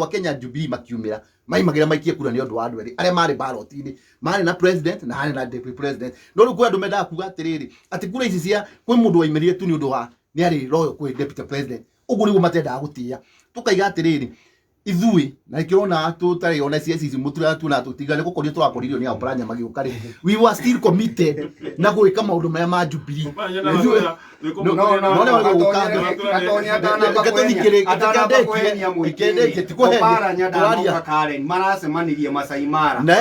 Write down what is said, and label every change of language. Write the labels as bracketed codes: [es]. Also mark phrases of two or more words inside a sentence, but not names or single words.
[ki] Kenya Jubilee makiumira maimagira maikie kura ni andu wa andu eri aria mari ballot-ini mari na president na hari na [en] deputy president [ki] no riu andu menda kuga atiriri ati kura ici cia kwi mundu waimirire tu ni undu wa ni ari royo kwi [en] deputy president [ki] uguo niguo matenda gutia tukaiga atiriri ithui na ikirona tutari ona CSC mutura tu na tutigane gukorio turakoririo ni Oparanya magiukari [en] we were still committed [ki] na gwika maundu maya ma Jubilee maracemanirie Masai Mara